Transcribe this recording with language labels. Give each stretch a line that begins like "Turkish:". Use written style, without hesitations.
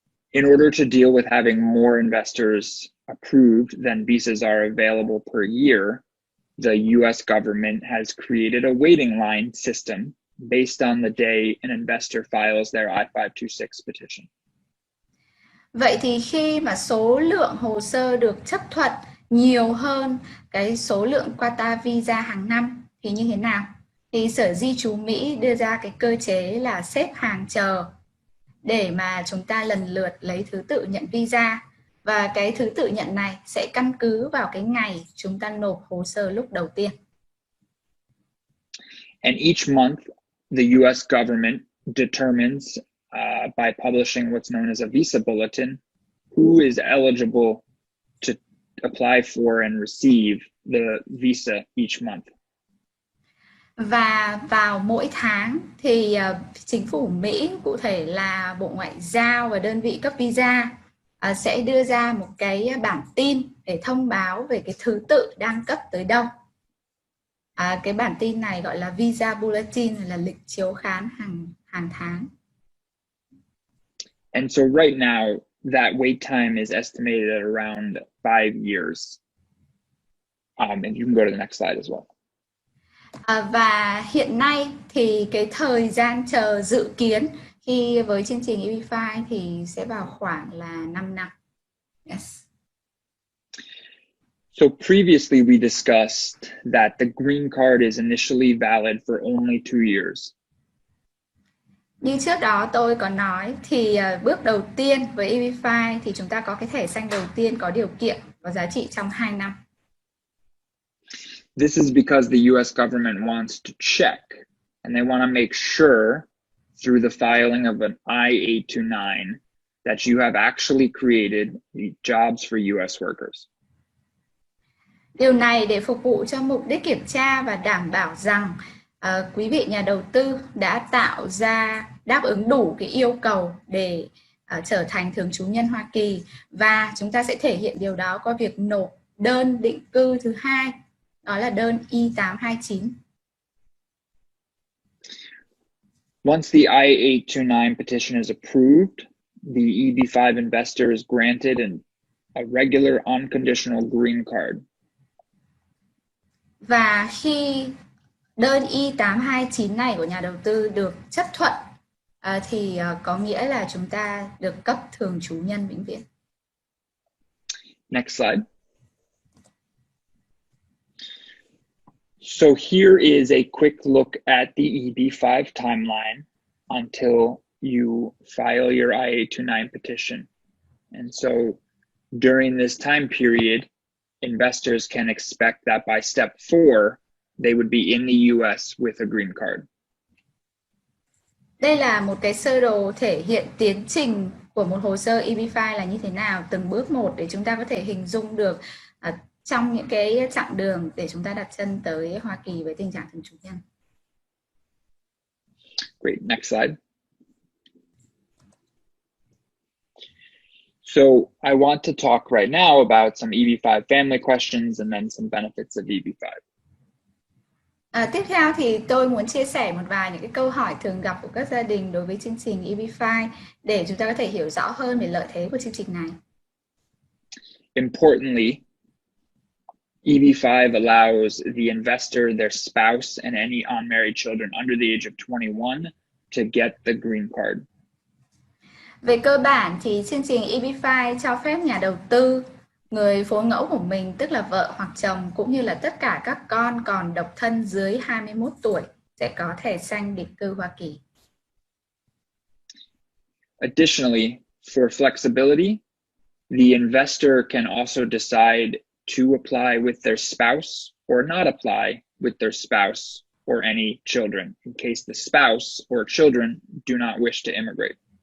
English: In order to deal with having more investors approved than visas are available per year, the US government has created a waiting line system based on the day an investor files their I-526 petition.
Vietnamese: Vậy thì khi mà số lượng hồ sơ được chấp thuận nhiều hơn cái số lượng quota visa hàng năm thì như thế nào? Thì Sở Di trú Mỹ đưa ra cái cơ chế là xếp hàng chờ để mà chúng ta lần lượt lấy thứ tự nhận visa. Và cái thứ tự nhận này sẽ căn cứ vào cái ngày chúng ta nộp hồ sơ lúc đầu tiên.
English: And each month, the US government determines by publishing what's known as a visa bulletin who is eligible to apply for and receive the visa each month.
Vietnamese: Và vào mỗi tháng thì chính phủ Mỹ, cụ thể là Bộ Ngoại giao và đơn vị cấp visa sẽ đưa ra một cái bản tin để thông báo về cái thứ tự đang cấp tới đâu. Cái bản tin này gọi là visa bulletin, là lịch chiếu khán hàng tháng.
English: And so right now, that wait time is estimated at around 5 years. And you can go to the next slide as well.
Vietnamese: Và hiện nay thì cái thời gian chờ dự kiến khi với chương trình EB-5 thì sẽ vào khoảng là 5 năm.
English: Yes. So previously we discussed that the green card is initially valid for only 2 years.
Vietnamese: Như trước đó tôi có nói thì bước đầu tiên với EB-5 thì chúng ta có cái thẻ xanh đầu tiên có điều kiện có giá trị trong 2 năm.
English: This is because the US government wants to check and they want to make sure through the filing of an I-829 that you have actually created the jobs for US workers.
Vietnamese: Điều này để phục vụ cho mục đích kiểm tra và đảm bảo rằng quý vị nhà đầu tư đã tạo ra đáp ứng đủ cái yêu cầu để trở thành thường trú nhân Hoa Kỳ, và chúng ta sẽ thể hiện điều đó qua việc nộp đơn định cư thứ hai, đó là đơn I-829.
English: Once the I-829 petition is approved, the EB-5 investor is granted a regular unconditional green card.
Vietnamese: Và khi đơn I-829 này của nhà đầu tư được chấp thuận thì có nghĩa là chúng ta được cấp thường trú nhân vĩnh viễn.
English: Next slide. So here is a quick look at the EB-5 timeline until you file your I-829 petition. And so during this time period, investors can expect that by step 4, they would be in the US with a green card.
Vietnamese: Đây là một cái sơ đồ thể hiện tiến trình của một hồ sơ EB-5 là như thế nào, từng bước một, để chúng ta có thể hình dung được trong những cái chặng đường để chúng ta đặt chân tới Hoa Kỳ với tình trạng thường trú nhân.
English: Great, next slide. So I want to talk right now about some EB-5 family questions and then some benefits of EB-5.
Vietnamese: Tiếp theo thì tôi muốn chia sẻ một vài những cái câu hỏi thường gặp của các gia đình đối với chương trình EB-5 để chúng ta có thể hiểu rõ hơn về lợi thế của chương trình này.
English: Importantly, EB-5 allows the investor, their spouse, and any unmarried children under the age of 21 to get the green card.
Vietnamese: Về cơ bản thì chương trình EB-5 cho phép nhà đầu tư, người phối ngẫu của mình, tức là vợ hoặc chồng, cũng như là tất cả các con còn độc thân dưới 21 tuổi sẽ có thẻ xanh định cư Hoa Kỳ.
English: Additionally, for flexibility, the investor can also decide to apply with their spouse or not apply with their spouse or any children in case the spouse or children do not wish to immigrate.